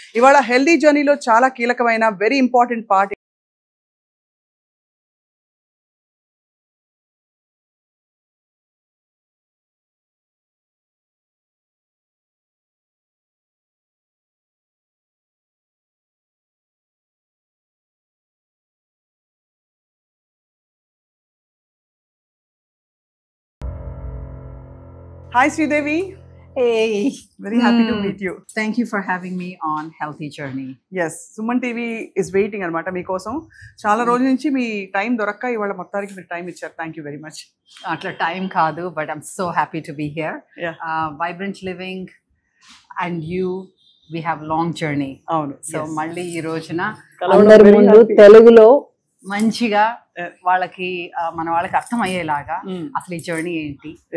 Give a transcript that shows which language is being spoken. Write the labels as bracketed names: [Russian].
[Telugu] ఇవాళ హెల్దీ జర్నీలో చాలా కీలకమైన [English] very important part Hi [Telugu] Sridevi. [English] Hey, very happy to meet you. Thank you for having me on Healthy Journey. Yes, Suman TV is waiting [Telugu] అనమాట మీకోసం. చాలా రోజుల నుంచి మీ టైం దొరక్క ఇవాళ మొత్తానికి మీరు టైం ఇచ్చారు. [English] Thank you very much. [Telugu] అట్లా టైం కాదు, [English] But I'm so happy to be here. Vibrant living and you, we have long journey. [Telugu] అవును. సో మళ్ళీ ఈ రోజున అందరి ముందు తెలుగులో మంచిగా వాళ్ళకి మన వాళ్ళకి అర్థమయ్యేలాగా అసలు ఈ జర్నీ ఏంటి.